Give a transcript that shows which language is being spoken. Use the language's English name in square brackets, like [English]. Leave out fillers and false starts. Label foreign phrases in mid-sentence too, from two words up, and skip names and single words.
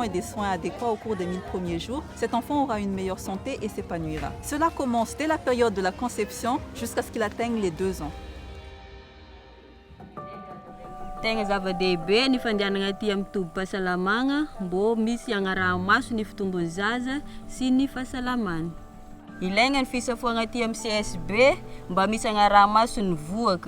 [French] et des soins adéquats au cours des 1000 premiers jours, cet enfant aura une meilleure santé et s'épanouira. Cela commence dès la période de la conception jusqu'à ce qu'il atteigne les 2 ans. [Malagasy] Tegna zava-dehibe ny fandehanagna aty amin'ny tombom-pahasalamagna mbô misy agnarahamaso ny fitombon'ny zaza sy ny fahasalamany. Ilaigna ny fisafoagna aty amin'ny CSB mba misy agnarahamaso ny voaka.